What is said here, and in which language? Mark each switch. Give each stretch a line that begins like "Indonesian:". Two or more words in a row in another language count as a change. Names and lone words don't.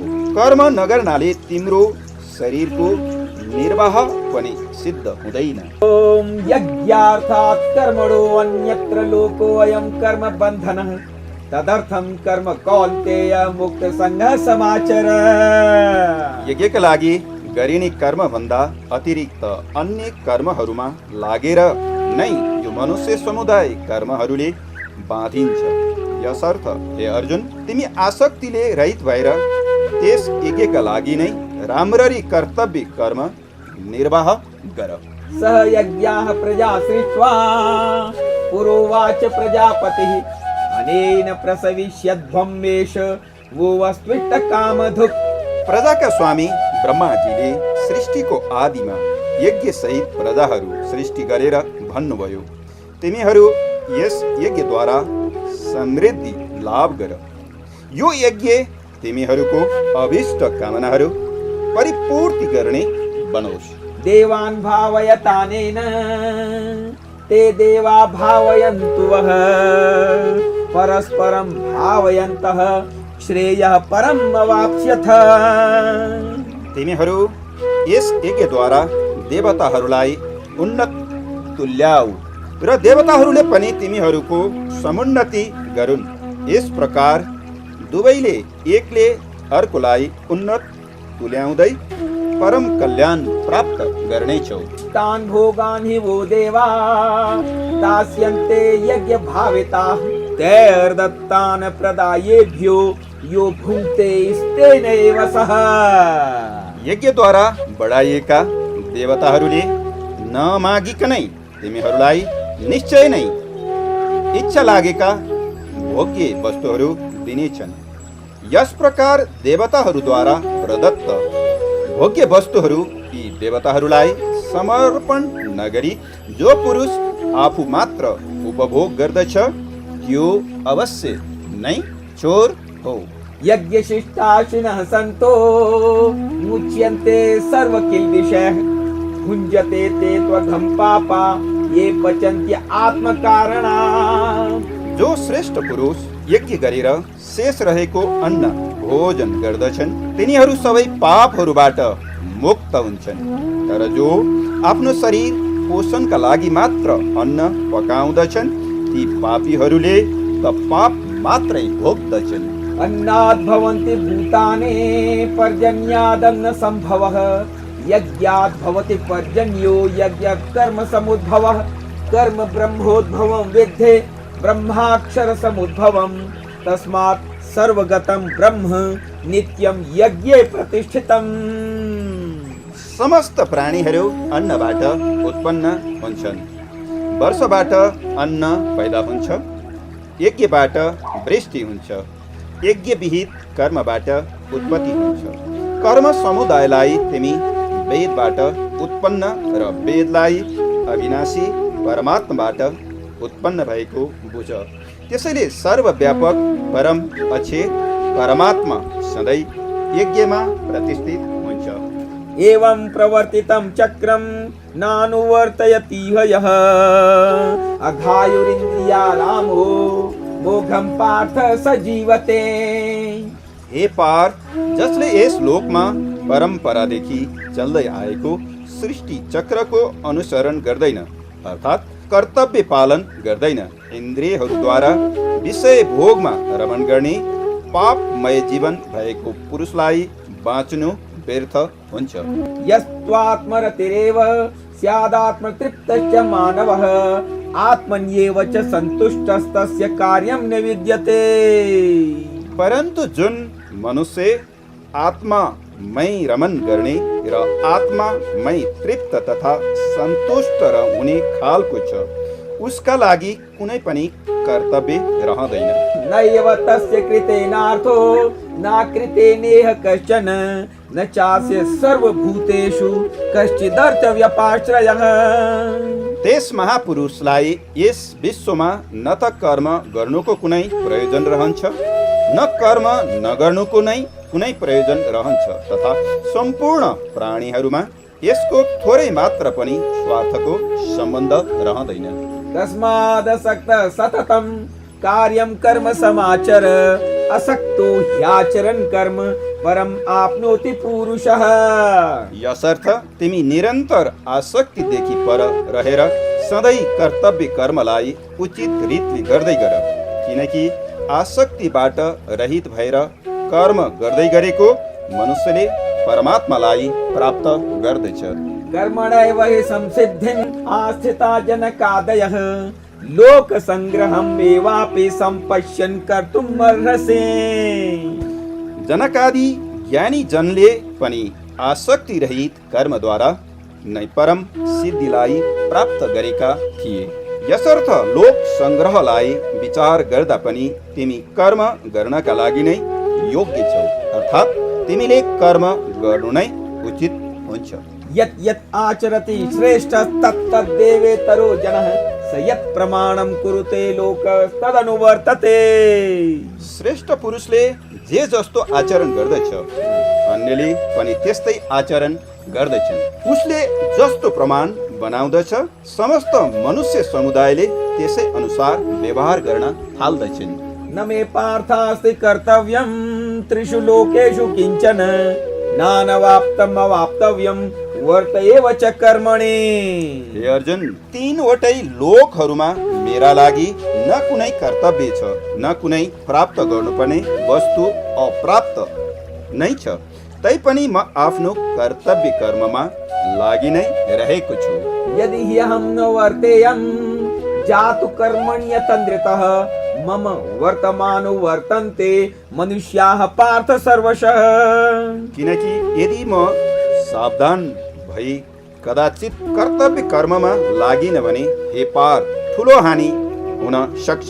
Nepali: कर्म नगर्नाले तिम्रो शरीरको निर्वाह पनि सिद्ध हुँदैन।
Sanskrit: ओम यज्ञार्थात् कर्मणो अन्यत्र लोको अयं कर्म बन्धनः तदर्थं कर्म कौन्तेय मुक्त संघ समाचर।
Nepali: यज्ञका लागि गरिने कर्म भन्दा अतिरिक्त अन्य कर्महरूमा लागेर नै यो मनुष्य समुदाय कर्महरूले बाँधिन्छ। यसर्थ हे अर्जुन, तिमी आसक्तिले रहित भएर त्यस यज्ञका लागि नै राम्ररी कर्तव्य कर्म निर्वाह गर।
Sanskrit: सह यज्ञाः प्रजा सृष्ट्वा पुरोवाच प्रजापतिः अनेन प्रसविष्यद्भम्मेष वो वस्त्विष्ट कामधुक्।
Nepali: प्रजा का स्वामी ब्रह्माजीले सृष्टिको आदिमा यज्ञ सहित प्रजाहरू सृष्टि गरेर भन्नुभयो, तिमीहरू यस यज्ञद्वारा समृद्धि लाभ गर। यो यज्ञ तिमीहरूको अभिष्ट कामनाहरू परिपूर्ति गर्ने बनोस्।
Sanskrit: देवान् भावयतानेन ते देवा भावयन्तु वः परस्परं भावयन्तः श्रेयः परम अवाप्स्यथ।
Nepali: तिमीहरू यस यज्ञद्वारा देवताहरूलाई उन्नत तुल्याऊ र देवताहरूले पनि तिमीहरूको समुन्नति गरून्। यस प्रकार दुवैले एकले अर्कोलाई उन्नत तुल्याउँदै परम कल्याण प्राप्त गर्नेछौ।
Sanskrit: तान् भोगान् हि वो देवा दास्यन्ते यज्ञ भाविताः तैर्दत्तान् प्रदायेभ्यो यो भुङ्क्ते स्तेनैव सः।
Nepali: यज्ञद्वारा बढाइएका देवताहरूले नमागिकनै तिमीहरूलाई निश्चय नै इच्छा लागेका भोग्य वस्तुहरू दिनेछन्। यस प्रकार देवताहरूद्वारा प्रदत्त भोग्य वस्तुहरू यी देवताहरूलाई समर्पण नगरी जो पुरुष आफू मात्र उपभोग गर्दछ त्यो अवश्य नै चोर हो।
Sanskrit: यज्ञशिष्टाशिनः सन्तो मुच्यन्ते सर्वकिल्बिषैः भुञ्जते ते त्वघं पापा ये पचन्त्य आत्मकारणा।
Nepali: जो श्रेष्ठ पुरुष यज्ञ गरेर शेष रहेको अन्न भोजन गर्दछन् तिनीहरू सबै पापहरूबाट मुक्त हुन्छन्। तर जो आफ्नो शरीर पोषणका लागि मात्र अन्न पकाउँदछन् ती पापीहरूले त पाप मात्रै भोग्दछन्।
Sanskrit: अन्नाद् भवन्ति भूतानि पर्जन्यादन्न सम्भवः यज्ञाद् भवति पर्जन्यो यज्ञ कर्म समुद्भवः कर्म ब्रह्मोद्भवं विद्धे ब्रह्माक्षर समुद्भवम् तस्मात् सर्वगतं ब्रह्म नित्यं यज्ञे प्रतिष्ठितम्।
Nepali: समस्त प्राणीहरू अन्नबाट उत्पन्न हुन्छन्। वर्षबाट अन्न पैदा हुन्छ, यज्ञबाट वृष्टि हुन्छ, यज्ञ विहित कर्मबाट उत्पत्ति हुन्छ। कर्म समुदायलाई तिमी वेदबाट उत्पन्न र वेदलाई अविनाशी परमात्माबाट उत्पन्न भएको बुझ। त्यसैले सर्वव्यापक परम अक्षय परमात्मा सधैँ यज्ञमा प्रतिष्ठित हुन्छ।
Sanskrit: एवं प्रवर्तितं चक्रं नानुवर्तयतीह यः अघायुरिन्द्रियारामो मोघं पार्थ स जीवते।
Nepali: हे पार, जसले यस लोकमा परम्परादेखि चल्दै आएको सृष्टि चक्रको अनुसरण गर्दैन अर्थात् कर्तव्य पालन गर्दैन, इन्द्रियहरूद्वारा विषय भोगमा रमण गर्ने पापमय जीवन भएको पुरुषलाई बाँच्नु व्यर्थ हुन्छ।
Sanskrit: यस्त्वात्मरतिरेव स्यादात्मतृप्तश्च मानवः आत्मन्येव च सन्तुष्टस्तस्य कार्यं न विद्यते।
Nepali: परन्तु जुन मनुष्य आत्मामै रमण गर्ने र आत्मामै तृप्त तथा सन्तुष्ट हुने खालको छ उसका लागि कुनै पनि कर्तव्य रहँदैन।
Sanskrit: नैव तस्य कृतेनार्थो न कृतेनेह कश्चन न चास्य सर्वभूतेषु कश्चिदर्थव्यपाश्रयः।
Nepali: त्यस महापुरुषलाई यस विश्वमा न त कर्म गर्नुको कुनै प्रयोजन रहन्छ न कर्म नगर्नुको नै कुनै प्रयोजन रहन्छ तथा सम्पूर्ण प्राणीहरूमा यसको थोरै मात्र पनि स्वार्थको सम्बन्ध रहँदैन।
Sanskrit: तस्मादसक्तः सततं कार्यं कर्म समाचर असक्तो ह्याचरन् कर्म परम आपनोति पुरुषः।
Nepali: यसर्थ तिमी निरन्तर आसक्तिदेखि पर रहेर सधैँ कर्तव्य कर्मलाई उचित रीतले गर्दै गर, किनकि आसक्तिबाट रहित भएर कर्म गर्दै गरेको मनुष्यले परमात्मालाई प्राप्त गर्दछ।
Sanskrit: कर्मणैव हि संसिद्धिम् आस्थिता जनकादयः लोक संग्रहम् एवापि सम्पश्यन् कर्तुम् अर्हसि।
Nepali: जनकादि ज्ञानी जनले पनि आसक्ति रहित कर्मद्वारा नै परम सिद्धिलाई प्राप्त गरेका थिए। यसर्थ लोक संग्रहलाई विचार गर्दा पनि तिमी कर्म गर्नका लागि नै योग्य छौ, अर्थात् तिमीले कर्म गर्नु नै उचित हुन्छ।
Sanskrit: यत् यत् आचरति श्रेष्ठस्तत्तद्देवेतरो जनः स यत् प्रमाणं कुरुते लोकस्तदनुवर्तते।
Nepali: श्रेष्ठ पुरुषले जे जस्तो आचरण गर्दछ अन्यले पनि त्यस्तै आचरण गर्दछन्। उसले जस्तो प्रमाण बनाउँदछ, समस्त मनुष्य समुदायले त्यसै अनुसार व्यवहार गर्न थाल्दछन्।
Sanskrit: न मे पार्थास्ति कर्तव्यं त्रिषु लोकेषु किञ्चन नानवाप्तम् अवाप्तव्यं वर्त एव च कर्मणि।
Nepali: हे अर्जुन, तीनवटै लोकहरूमा मेरा लागि न कुनै कर्तव्य छ, न कुनै प्राप्त गर्नुपर्ने वस्तु अप्राप्त नै छ। तैपनि म आफ्नो कर्तव्य कर्ममा लागि नै रहेको छु।
Sanskrit: यदि ह्यहं न वर्तेयं जातु कर्मण्यतन्द्रितः मम वर्तमानो वर्तन्ते मनुष्याः पार्थ सर्वशः।
Nepali: किनकि यदि म सावधान भई कदाचित कर्तव्य कर्ममा लागिन भने हे पार ठुलो हानि हुन सक्छ।